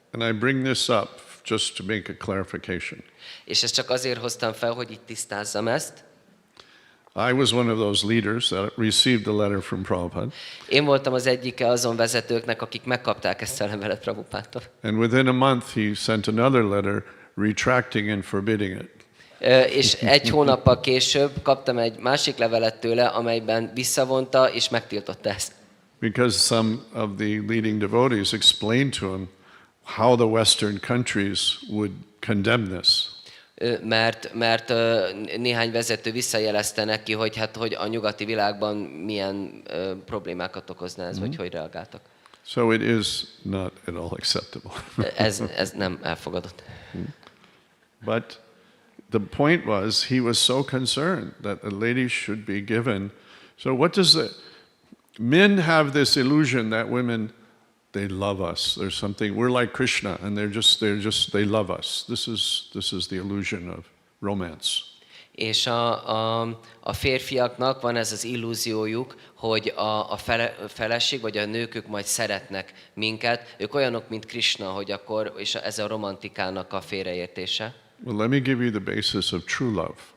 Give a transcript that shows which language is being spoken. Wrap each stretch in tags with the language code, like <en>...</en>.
<en>And I bring this up just to make a clarification.</en> <hu>És ezt csak azért hoztam fel, hogy itt tisztázzam ezt.</hu> <en>I was one of those leaders that received a letter from Prabhupada.</en> <hu>Én voltam az egyike azon vezetőknek, akik megkapták ezt a levelet Prabhupádtól.</hu> <en>And within a month he sent another letter retracting and forbidding it.</en> <hu>És egy hónappal később kaptam egy másik levelet tőle, amelyben visszavonta és megtiltotta ezt.</hu> <en>Because some of the leading devotees explained to him how the Western countries would condemn this.</en> <hu>Mert néhány vezető visszajelezte neki, hogy hát hogy a nyugati világban milyen problémákat okozna ez, vagy hogy reagáltak.</hu> <en>So it is not at all acceptable.</en> <hu>Ez nem elfogadott.</hu> <en>But the point was, he was so concerned that the ladies should be given. So what does the men have this illusion that women, they love us. There's something, we're like Krishna, and they love us. This is the illusion of romance.</en> <hu>És a férfiaknak van ez az illúziójuk, hogy a feleség vagy a nők ők majd szeretnek minket. Ők olyanok, mint Krishna, hogy akkor, és ez a romantikának a félreértése.</hu> <en>Well, let me give you the basis of true love.</en>